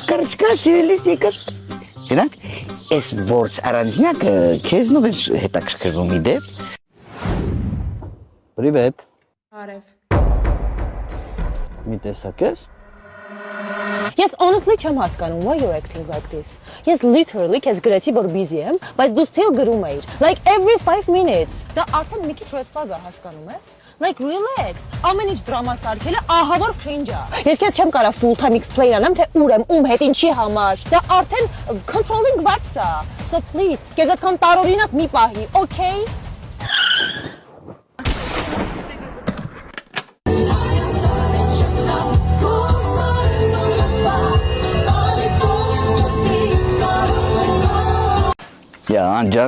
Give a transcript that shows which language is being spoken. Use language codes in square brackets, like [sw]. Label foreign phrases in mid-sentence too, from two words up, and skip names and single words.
[hy] Կարճկա սիրելիս եկած։ Գնանք, այս որց առանձնյակը քեզնով էր հետաքրքրվում իդեպ։ Պրիվետ։ Բարև։ Մի տեսակ ես։ Ես honestly չեմ հասկանում [en] why you're acting like this։ [hy] Ես literally քեզ գրեցի որ busy եմ, բայց դու still գրում էիր։ [en] Like every 5 minutes։ [hy] Դա արդեն մի քիչ [en] red flag [hy] է, հասկանում ես։ [en] Like relax։ [hy] Ամեն ինչ դրամա սարքելը ահա որ cringe է։ Ես քեզ չեմ կարա [en] full time explain [hy] անեմ թե ուր եմ, ում հետ, ինչի համար։ Դա արդեն [en] controlling vibes [hy] է։ [en] So please, [hy] քեզ այդքան տարօրինակ մի պահի, okay? Անջան։